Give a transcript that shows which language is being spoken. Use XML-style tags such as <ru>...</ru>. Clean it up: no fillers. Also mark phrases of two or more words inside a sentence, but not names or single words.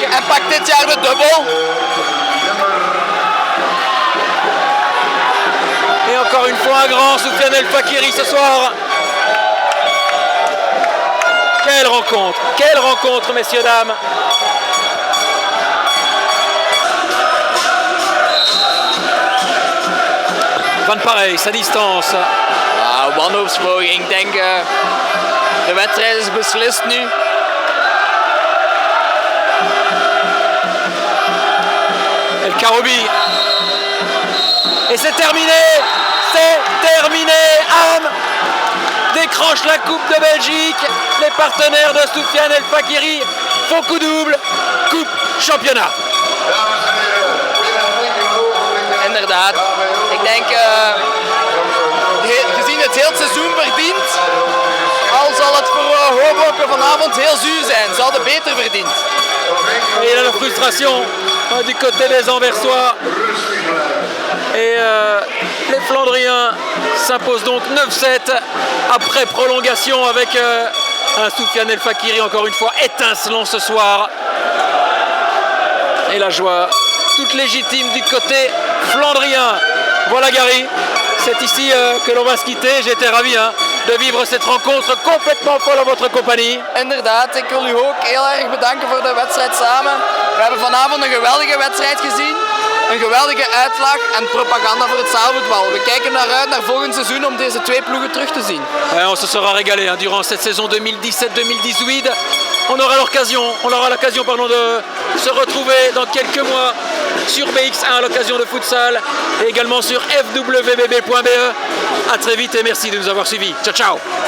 <nl>En pakt dit jaar de dubbel.</nl> <fr>Et encore une fois un grand Soufiane El Fakiri ce soir. Quelle rencontre messieurs, dames. Van Parijs à distance.</fr> <nl>Wanhoopspoging, ik denk de wedstrijd is beslist nu.</nl> <fr>El Karoubi. Et c'est terminé. Am décroche la Coupe de Belgique. Les partenaires de Soufiane El Fakiri font coup double. Coupe championnat.</fr> <nl>Inderdaad. Ik denk gezien het heel seizoen verdient, al zal het voor Hoboken vanavond heel zuur zijn. Ze hadden beter verdiend.</nl> <fr>Et il y a la frustration du côté des Anversois. Et les Flandriens s'imposent donc 9-7 après prolongation avec un Soufiane El Fakiri encore une fois étincelant ce soir. Et la joie toute légitime du côté flandrien. Voilà Gary, c'est ici que l'on va se quitter. J'étais ravi de vivre cette rencontre complètement folle en votre compagnie.</fr> <nl>Inderdaad, ik wil u ook heel erg bedanken voor de wedstrijd samen. We hebben vanavond een geweldige wedstrijd gezien. Een geweldige uitslag en propaganda voor het zaalvoetbal. We kijken naar uit naar volgend seizoen om deze twee ploegen terug te zien.</nl> <fr>On se sera régalé durant cette saison 2017-2018. On aura l'occasion de se retrouver dans quelques mois sur BX1 à l'occasion de futsal et également sur fwbb.be. A très vite et merci de nous avoir suivis.</fr> <it>Ciao ciao.</it>